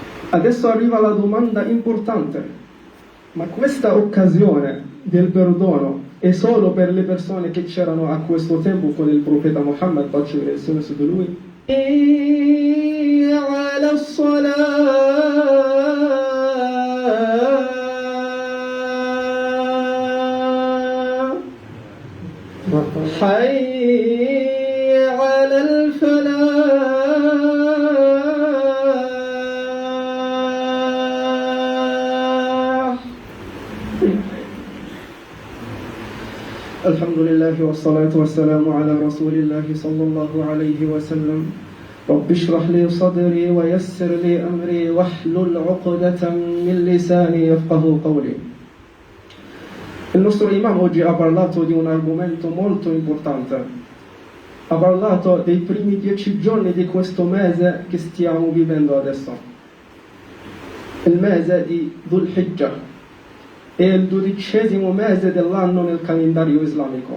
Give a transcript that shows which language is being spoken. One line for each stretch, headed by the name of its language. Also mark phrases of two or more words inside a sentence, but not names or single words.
Italian: Adesso arriva la domanda importante: ma questa occasione del perdono è solo per le persone che c'erano a questo tempo con il profeta Muhammad, pace e benedizione su di lui?
Arabic: حي على الفلاح. الحمد لله والصلاة والسلام على رسول الله صلى الله عليه وسلم. رب اشرح لي صدري ويسر لي أمري واحلل عقدة من لساني يفقه قولي.
Italian: Il nostro imam oggi ha parlato di un argomento molto importante. Ha parlato dei primi 10 giorni di questo mese che stiamo vivendo adesso. Il mese di Dhul Hijjah. È il 12° mese dell'anno nel calendario islamico.